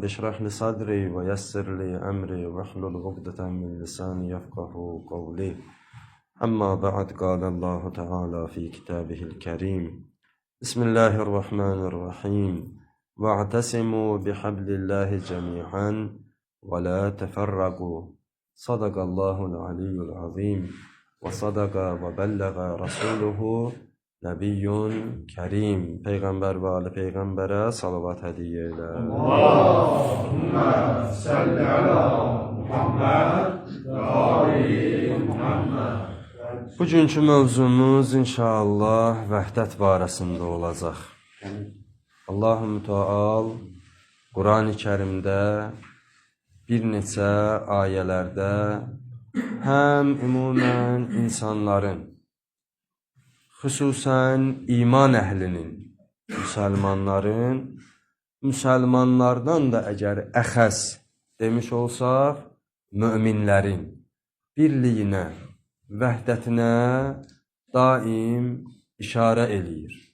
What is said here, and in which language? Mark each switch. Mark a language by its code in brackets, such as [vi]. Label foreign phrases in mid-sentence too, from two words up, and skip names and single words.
[ar] اشرح لي صدري ويسر لي أمري واحلل عقدة من لساني يفقه قولي أما بعد قال الله تعالى في كتابه الكريم بسم الله الرحمن الرحيم واعتصموا بحبل الله جميعا ولا تفرقوا صدق الله العلي العظيم وصدق وبلغ رسوله نبي كريم. [az] Peygamber ve Ali Peygamber'e salavat hediye eyle. [ar] اللهم صل على محمد وآل محمد. [az] Bugünkü mövzumuz inşallah vəhdət barəsində olacaq. Allah-u Müteal Quran-ı Kərimdə bir neçə ayələrdə həm ümumən insanların, xüsusən iman əhlinin, müsəlmanlardan da əgər əxəs demiş olsaq, möminlərin birliyinə, vəhdətinə daim işarə eləyir.